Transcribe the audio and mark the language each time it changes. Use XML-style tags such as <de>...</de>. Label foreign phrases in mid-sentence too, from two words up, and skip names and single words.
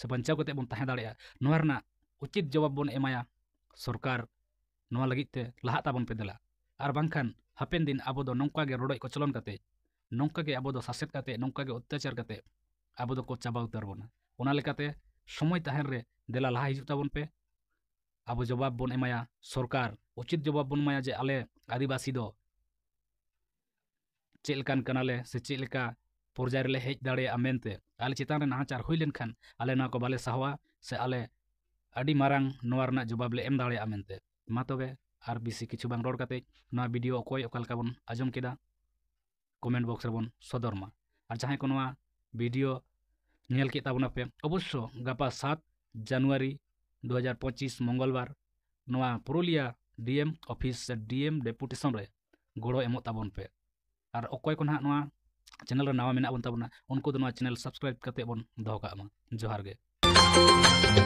<sat>बचाव कते बन तहे दाड़िया नोआ रना उचित जवाब बन एमाया सरकार नोआ लगिते लहा ताबन पे देला आर बांखान हापेन दिन अब दो नौका गे रोडय को चलन कते नौका गे अब दो सासेत कते नौका गे अत्याचार कते अब दो को चाबा उतार बना ओना लेकाते समय तहन रे देला लहा हिजुक ताबन पे अब जवाब बन एमाया सरकार उचित जवाब बन माया जे आले आदिवासी दो चेलकान कनाले से चेलका पर्याय रे हेज दाड़िया मेनते आले चितान रे नाचार हुई लेनखान आले ना को बाले साहवा से आले अडी मारांग नोआ रना जवाब ले एम दाड़िया मेनते मा तबे आर बिसी किछु बांग रोड काते नोआ वीडियो अकोय ओकालका बन आजम केदा</sat> <en>comment box</en> <sat>रे बन सदर मा आर जहां को नोआ वीडियो नेल के ताबना पे अवश्य गापा 7 जनवरी 2025 मंगलवार नोआ पुरुलिया</sat> <en>DM office</en> <sat>से डीएम डेपुटेशन रे गोड़ो एमो ताबन पे और अकोय को ना नोआ चैनल रे नावा मेना बन ताबना उनको दो नोआ</sat> <en>channel subscribe</en> <sat>करते बन दोहो कामा जोहार गे।</sat>